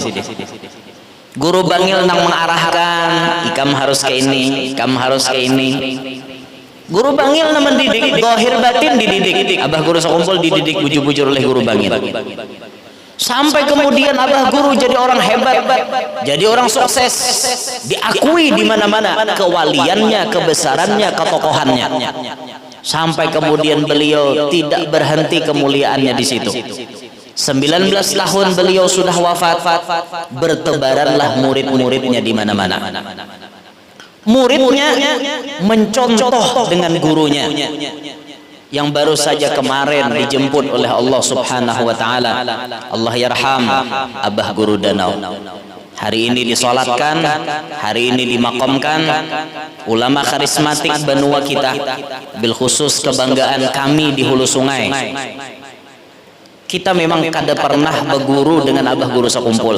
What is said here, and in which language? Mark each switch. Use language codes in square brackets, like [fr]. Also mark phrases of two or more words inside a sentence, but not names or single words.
[bjn] Guru bangil nang mengarahkan, ikam harus ke ini, ikam harus ke ini. Guru bangil nang mendidik, zahir batin dididik. Abah guru sekumpul dididik bujur-bujur oleh guru bangil. Sampai kemudian abah guru jadi orang hebat, jadi orang sukses, diakui di mana-mana kewaliannya, kebesarannya, ketokohannya. Sampai kemudian beliau tidak berhenti kemuliaannya di situ. 19 tahun beliau sudah wafat, bertebaranlah murid-muridnya di mana-mana. Muridnya mencontoh dengan gurunya yang baru saja kemarin dijemput oleh Allah [ar] Subhanahu wa taala. Allah yarham [bjn] Abah Guru Danau. Hari ini disolatkan, hari ini dimakamkan ulama karismatik benua kita, [ar] bil khusus [bjn] kebanggaan kami di Hulu Sungai. Kita memang kada pernah berguru dengan Abah Guru sekumpul.